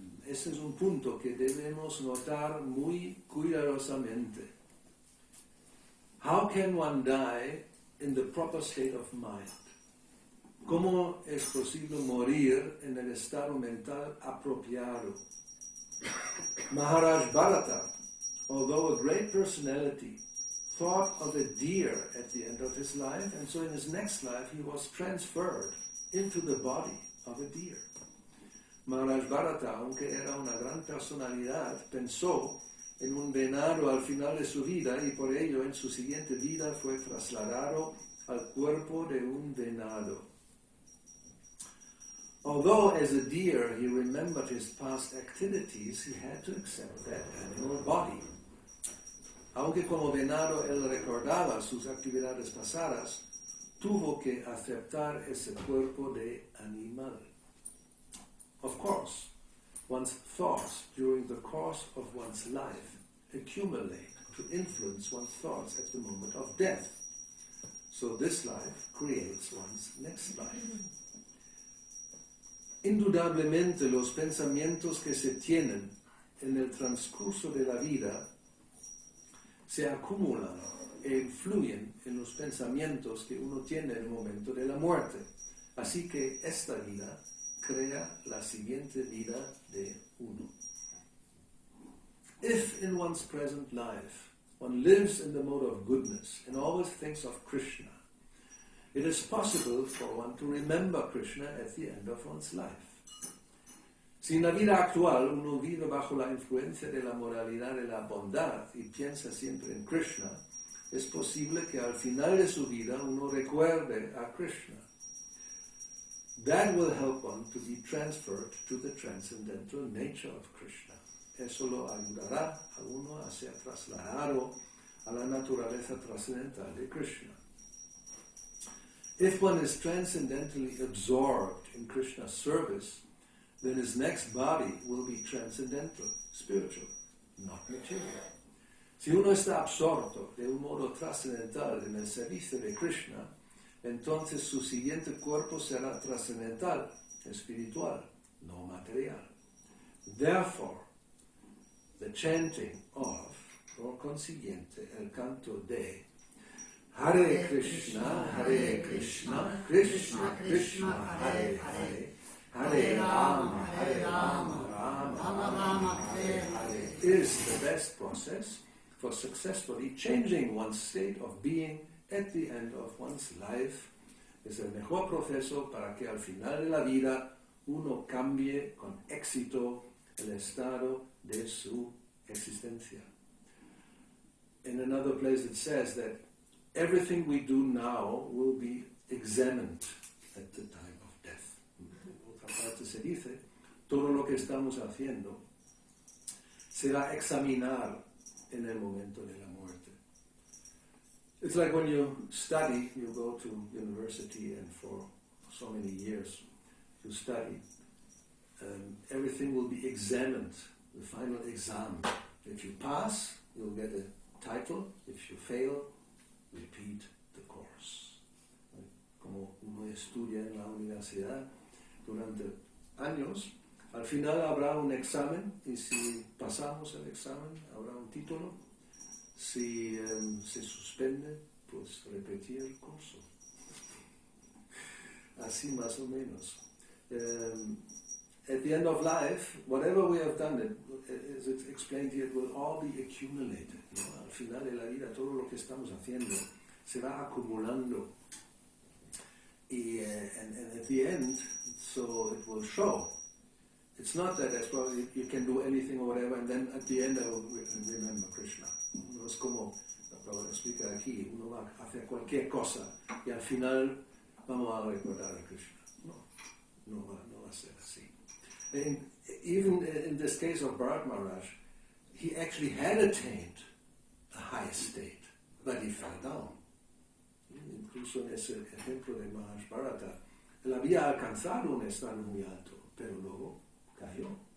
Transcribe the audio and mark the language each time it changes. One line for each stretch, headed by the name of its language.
Spanish: ese es un punto que debemos notar muy cuidadosamente.
English: How can one die in the proper state of mind?
Spanish: ¿Cómo es posible morir en el estado mental apropiado?
English: Maharaj Bharata, although a great personality, thought of a deer at the end of his life, and so in his next life he was transferred into the body of a deer.
Spanish: Maharaj Bharata, aunque era una gran personalidad, pensó en un venado al final de su vida y por ello en su siguiente vida fue trasladado al cuerpo de un venado.
English: Although as a deer he remembered his past activities, he had to accept that animal body.
Spanish: Aunque como venado él recordaba sus actividades pasadas, tuvo que aceptar ese cuerpo de animal.
English: Of course, one's thoughts during the course of one's life accumulate to influence one's thoughts at the moment of death. So this life creates one's next life.
Spanish: Indudablemente los pensamientos que se tienen en el transcurso de la vida se acumulan e influyen en los pensamientos que uno tiene en el momento de la muerte. Así que esta vida crea la siguiente vida de uno.
English: If in one's present life one lives in the mode of goodness and always thinks of Krishna, it is possible for one to remember Krishna at the end of one's life.
Spanish: Si en la vida actual uno vive bajo la influencia de la moralidad de la bondad y piensa siempre en Krishna, es posible que al final de su vida uno recuerde a Krishna.
English: That will help one to be transferred to the transcendental nature of Krishna.
Spanish: Eso lo ayudará a uno a ser trasladado a la naturaleza trascendental de Krishna.
English: If one is transcendentally absorbed in Krishna's service, then his next body will be transcendental, spiritual, not material.
Spanish: Si uno está absorto de un modo trascendental en el servicio de Krishna, entonces su siguiente cuerpo será trascendental, espiritual, no material.
English: Therefore, the chanting of,
Spanish: por consiguiente, el canto de
English: Hare Krishna, Krishna Krishna, Hare Hare, Hare Rama, Rama Rama, Hare Hare, is the best process for successfully changing one's state of being at the end of one's life.
Spanish: Es el mejor proceso para que al final de la vida uno cambie con éxito el estado de su existencia.
English: In another place it says that everything we do now will be examined at the time of death.
Spanish: En otra parte se dice, todo lo que estamos haciendo se va a examinar en el momento de la muerte.
English: It's like when you study, you go to university and for so many years you study, everything will be examined, the final exam. If you pass, you'll get a title. If you fail, repeat the course.
Spanish: Como uno estudia en la universidad durante años, al final habrá un examen y si pasamos el examen habrá un título. Si se suspende, pues repetir el curso. Así más o menos.
English: At the end of life, whatever we have done, as it's explained here, it will all be accumulated.
Spanish: ¿No? Al final de la vida, todo lo que estamos haciendo se va acumulando.
English: And at the end, so it will show. It's not that as well you can do anything or whatever, and then at the end I will remember Krishna.
Spanish: No es como, lo explica aquí, uno va a hacer cualquier cosa y al final vamos a recordar a Krishna. No va a ser así.
English: Even in this case of Bharat Maharaj, he actually had attained a high state, but he fell down.
Spanish: Incluso en ese ejemplo de Maharaj Bharata, él había alcanzado un estado muy alto, pero luego cayó.